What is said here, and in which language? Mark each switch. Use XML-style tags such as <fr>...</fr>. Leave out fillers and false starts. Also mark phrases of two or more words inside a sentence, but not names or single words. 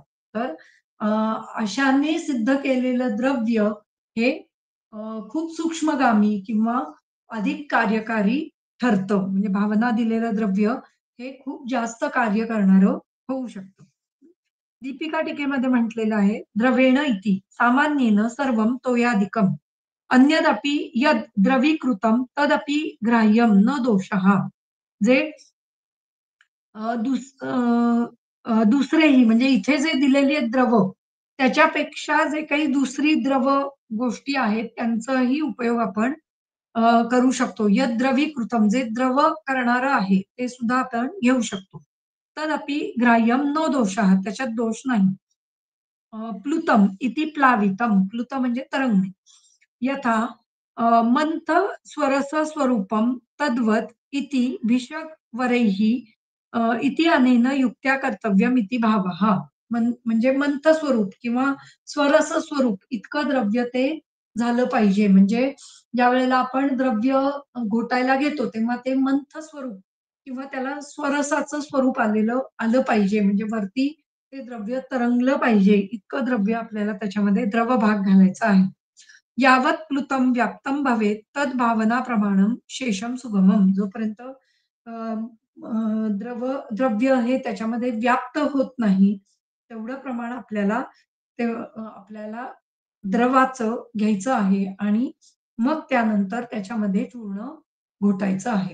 <mr>तर अ, अशाने सिद्ध केलेलं द्रव्य हे खूप सूक्ष्मगामी किंवा अधिक कार्यकारी ठरतं. म्हणजे भावना दिलेलं द्रव्य हे खूप जास्त कार्य करणारं होऊ शकतं. दीपिका टीकेमध्ये म्हटलेलं आहे,</mr> <sa>"द्रवेण इति सामान्येन सर्वं तोयादिकम्. अन्यदपि यद् द्रवीकृतं तदपि ग्राह्यं न दोषः."</sa> <mr>जे अ, दुस अ, दुसरेही म्हणजे इथे जे दिलेली आहेत द्रव, त्याच्यापेक्षा जे काही दुसरी द्रव गोष्टी आहेत, त्यांचाही उपयोग आपण करू शकतो.</mr> <sa>यद् द्रवीकृतम</sa> <mr>जे द्रव करणारं आहे, ते सुद्धा आपण घेऊ शकतो.</mr> <sa>तदपि ग्राह्यं नो दोषः</sa> <mr>त्याच्यात दोष नाही.</mr> <sa>प्लुतम इति प्लावितम.</sa> <mr>प्लुत म्हणजे तरंगणे.</mr> <sa>यथा मंथ स्वरस स्वरूपम तद्वत इति भिषक वरैः इति अनेन युक्त्या कर्तव्यम इति भावः.</sa> <mr>म्हणजे मंथ स्वरूप किंवा स्वरस स्वरूप इतकं द्रव्य ते झालं पाहिजे. म्हणजे ज्यावेळेला आपण द्रव्य घोटायला घेतो, तेव्हा ते मंथ स्वरूप किंवा त्याला स्वरसाचं स्वरूप आलं पाहिजे. म्हणजे वरती ते द्रव्य तरंगलं पाहिजे, इतकं द्रव्य आपल्याला त्याच्यामध्ये द्रवभाग घालायचा आहे.</mr> <sa>यावत् प्लुतं व्याप्तं भवेत् तद्भावना प्रमाणं शेषं सुगमं.</sa> <mr>जोपर्यंत अ, अ, द्रव्य हे त्याच्यामध्ये व्याप्त होत नाही, तेवढं प्रमाण आपल्याला आपल्याला द्रवाचं घ्यायचं आहे आणि मग त्यानंतर त्याच्यामध्ये चूर्ण घोटायचं आहे.</mr>